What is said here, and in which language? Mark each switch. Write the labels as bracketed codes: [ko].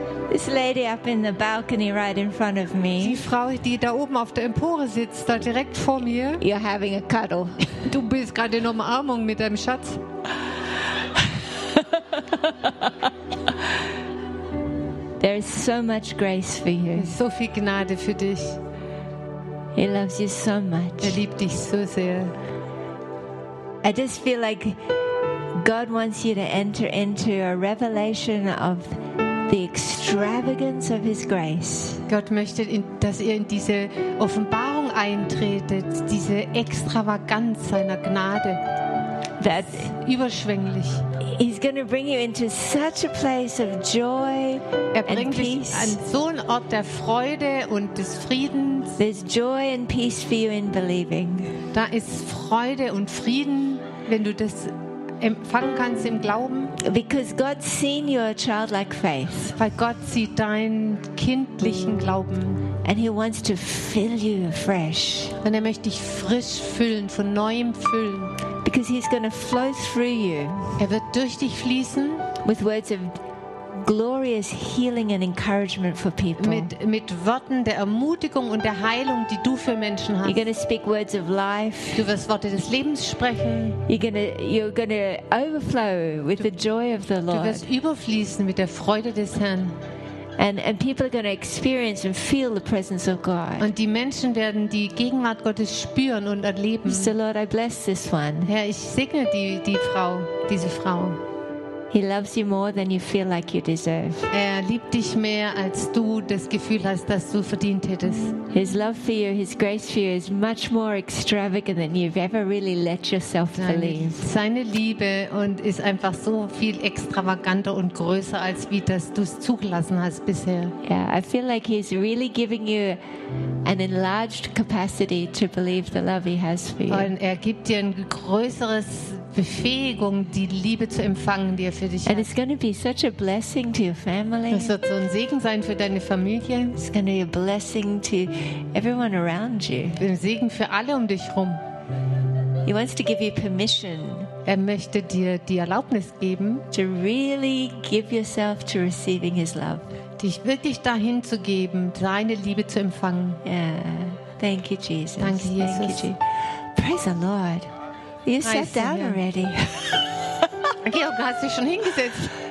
[en] This lady up in the balcony right in front of me. [de] Die Frau, die da oben auf der Empore sitzt, da direkt vor mir. [en] You're having a cuddle. [de] Du bist gerade in Umarmung mit deinem Schatz. [en] There is so much grace for you. [de] So viel Gnade für dich. [en] He loves you so much. [de] Er liebt dich so sehr. [en] I just feel like God wants you to enter into a revelation of the extravagance of His grace. [de] Gott möchte, dass ihr in diese Offenbarung eintretet, diese Extravaganz seiner Gnade. [en] That [de] überschwänglich. [en] He's going to bring you into such a place of joy and peace. [de] Er bringt dich an so einen Ort der Freude und des Friedens. [en] There's joy and peace for you in believing. [de] Da ist Freude und Frieden, wenn du das empfangen kannst im Glauben. [en] Because God's seen your childlike faith. [de] Weil Gott sieht deinen kindlichen Glauben. [en] And He wants to fill you afresh. [de] Und er möchte dich frisch füllen, von neuem füllen. [en] Because He's going to flow through you. [de] Er wird durch dich fließen. [en] With words of glorious healing and encouragement for people. [de] Mit Worten der Ermutigung und der Heilung, die du für Menschen hast. [en] You're going to speak words of life. [de] Du wirst Worte des Lebens sprechen. [en] You're going to overflow with the joy of the Lord. [de] Du wirst überfließen mit der Freude des Herrn. [en] and people are going to experience and feel the presence of God. [de] Und die Menschen werden die Gegenwart Gottes spüren und erleben. [en] So Lord, I bless this one. [de] Herr, ich segne die Frau, diese Frau. [en] He loves you more than you feel like you deserve. [de] Er liebt dich mehr, als du das Gefühl hast, dass du verdient hättest. [en] His love for you, his grace for you is much more extravagant than you've ever really let yourself believe. [de] Seine Liebe und ist einfach so viel extravaganter und größer, als wie das du es zugelassen hast bisher. [en] Yeah, I feel like he's really giving you an enlarged capacity to believe the love he has for you. [de] Und er gibt dir ein größeres Befähigung, die Liebe zu empfangen, die er für dich hat. [en] And it's going to be such a blessing to your family. [de] Es wird so ein Segen sein für deine Familie. [en] It's going to be a blessing to everyone around you. [de] Ein Segen für alle um dich herum. [en] He wants to give you permission. [de] Er möchte dir die Erlaubnis geben, [en] to really give yourself to receiving his love. [de] Dich wirklich dahin zu geben, seine Liebe zu empfangen. [en] Yeah. Thank you, Jesus. [de] Danke, Jesus. [en] Thank you, Jesus. Praise the Lord. You sat down already. [de] Georg, hast du schon hingesetzt?